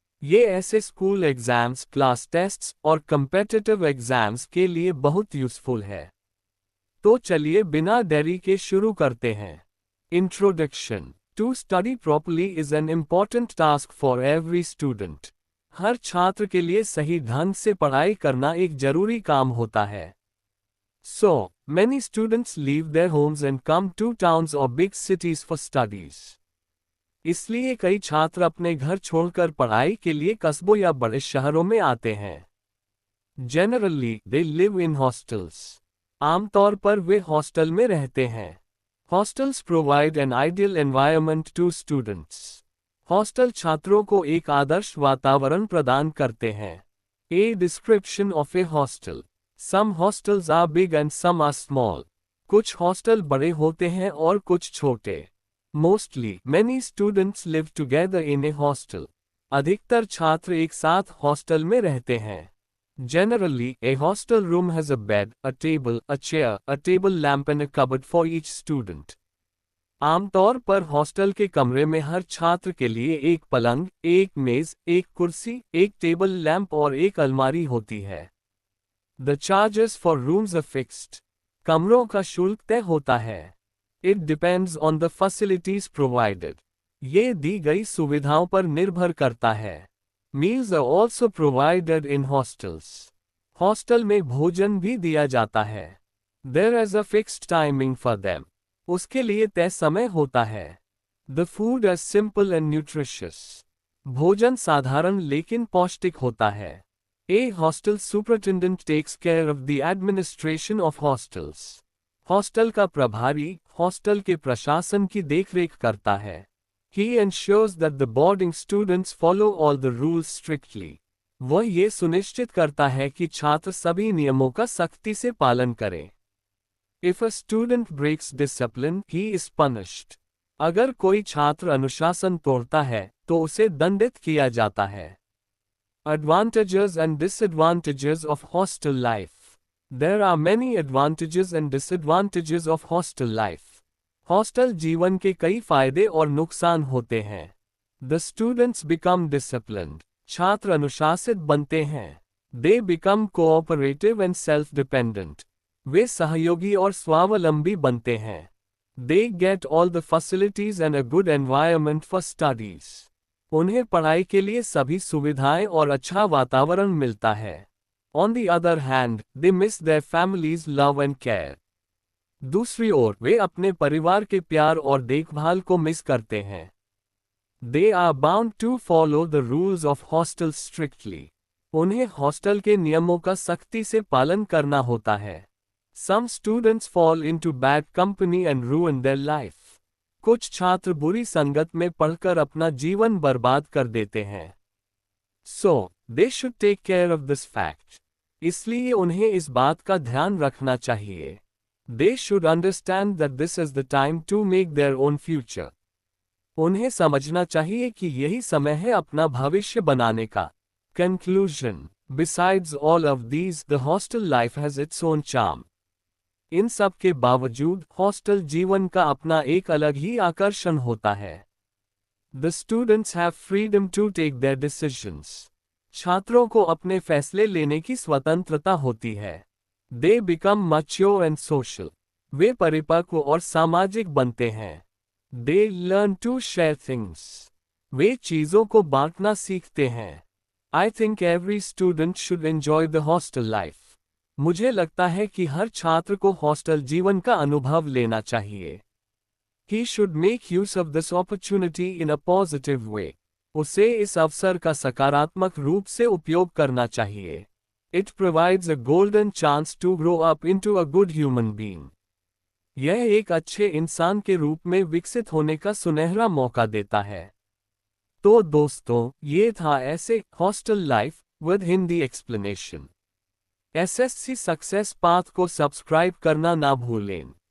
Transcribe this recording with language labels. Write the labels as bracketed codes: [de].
[hi] ये ऐसे school exams, class tests और कम्पिटिटिव एग्जाम्स के लिए बहुत यूजफुल है। तो चलिए बिना देरी के शुरू करते हैं। Introduction. [en] To study properly is an important task for every student. [hi] हर छात्र के लिए सही ढंग से पढ़ाई करना एक जरूरी काम होता है। [en] So, many students leave their homes and come to towns or big cities for studies. [hi] इसलिए कई छात्र अपने घर छोड़कर पढ़ाई के लिए कस्बों या बड़े शहरों में आते हैं। [en] Generally, they live in hostels. [hi] आमतौर पर वे हॉस्टल में रहते हैं। [en] Hostels provide an ideal environment to students. [hi] Hostel छात्रों को एक आदर्श वातावरण प्रदान करते हैं। [en] A description of a hostel. Some hostels are big and some are small. [hi] कुछ हॉस्टल बड़े होते हैं और कुछ छोटे। [en] Mostly, many students live together in a hostel. [hi] अधिकतर छात्र एक साथ हॉस्टल में रहते हैं। [en] Generally, a hostel room has a bed, a table, a chair, a table lamp and a cupboard for each student. [hi] आमतौर पर हॉस्टल के कमरे में हर छात्र के लिए एक पलंग, एक मेज, एक कुर्सी, एक टेबल लैंप और एक अलमारी होती है। [en] The charges for rooms are fixed. [hi] कमरों का शुल्क तय होता है। [en] It depends on the facilities provided. [hi] ये दी गई सुविधाओं पर निर्भर करता है। [en] Meals are also provided in hostels. [hi] Hostel में भोजन भी दिया जाता है। [en] There is a fixed timing for them. [hi] उसके लिए तय समय होता है। [en] The food is simple and nutritious. [hi] भोजन साधारण लेकिन पौष्टिक होता है। [en] A hostel superintendent takes care of the administration of hostels. [hi] Hostel का प्रभारी हॉस्टल के प्रशासन की देखरेख करता है। [en] He ensures that the boarding students follow all the rules strictly. [hi] वह ये सुनिश्चित करता है कि छात्र सभी नियमों का सख्ती से पालन करें। [en] If a student breaks discipline, he is punished. [hi] अगर कोई छात्र अनुशासन तोड़ता है तो उसे दंडित किया जाता है। [en] Advantages and disadvantages of hostel life. There are many advantages and disadvantages of hostel life. [hi] Hostel जीवन के कई फायदे और नुकसान होते हैं। [en] The students become disciplined. [hi] छात्र अनुशासित बनते हैं। [en] They become cooperative and self-dependent. [hi] वे सहयोगी और स्वावलंबी बनते हैं। [en] They get all the facilities and a good environment for studies. [hi] उन्हें पढ़ाई के लिए सभी सुविधाएं और अच्छा वातावरण मिलता है। [en] On the other hand, they miss their family's love and care. [hi] दूसरी ओर वे अपने परिवार के प्यार और देखभाल को मिस करते हैं। [en] They are bound to follow the rules of hostels strictly. [hi] उन्हें हॉस्टल के नियमों का सख्ती से पालन करना होता है। [en] Some students fall into bad company and ruin their life. [hi] कुछ छात्र बुरी संगत में पढ़कर अपना जीवन बर्बाद कर देते हैं। [en] So, they should take care of this fact. [hi] इसलिए उन्हें इस बात का ध्यान रखना चाहिए। [en] They should understand that this is the time to make their own future. [hi] उन्हें समझना चाहिए कि यही समय है अपना भविष्य बनाने का। [en] Conclusion. Besides all of these, the hostel life has its own charm. [hi] इन सब के बावजूद हॉस्टल जीवन का अपना एक अलग ही आकर्षण होता है। [en] The students have freedom to take their decisions. [hi] छात्रों को अपने फैसले लेने की स्वतंत्रता होती है। [en] They become mature and social. [hi] वे परिपक्व और सामाजिक बनते हैं। [en] They learn to share things. [hi] वे चीजों को बांटना सीखते हैं। [en] I think every student should enjoy the hostel life. [hi] मुझे लगता है कि हर छात्र को हॉस्टल जीवन का अनुभव लेना चाहिए। [en] He should make use of this opportunity in a positive way. [hi] उसे इस अवसर का सकारात्मक रूप से उपयोग करना चाहिए। [en] It provides a golden chance to grow up into a good human being. [hi] यह एक अच्छे इंसान के रूप में विकसित होने का सुनहरा मौका देता है। तो दोस्तों, ये था ऐसे [en] Hostel life with Hindi explanation. [hi] SSC success path को सब्सक्राइब करना ना भूलें।